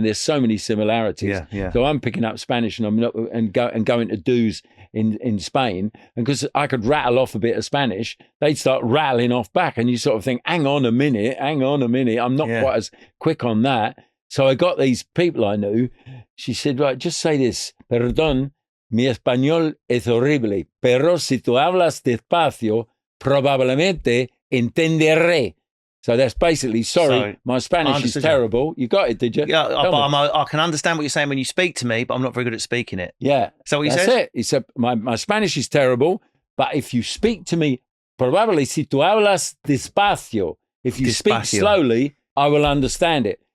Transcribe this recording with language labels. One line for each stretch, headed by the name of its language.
English: And there's so many similarities. So I'm picking up Spanish and I'm not, and going to dues in Spain, and because I could rattle off a bit of Spanish, they'd start rattling off back, and you sort of think, hang on a minute, I'm not quite as quick on that. So I got these people I knew. She said, right, just say this:
Spanish: perdón, mi español es horrible, pero si tú hablas despacio, probablemente entenderé.
English: So that's basically, sorry, my Spanish is terrible. You got it, did you? Yeah, but I can understand what you're saying when you speak to me, but I'm not very good at speaking it. Yeah. So what you said? That's it. He said, my Spanish is terrible, but if you speak to me, probably
Spanish: si tú hablas despacio,
English: if you speak slowly, I will understand it.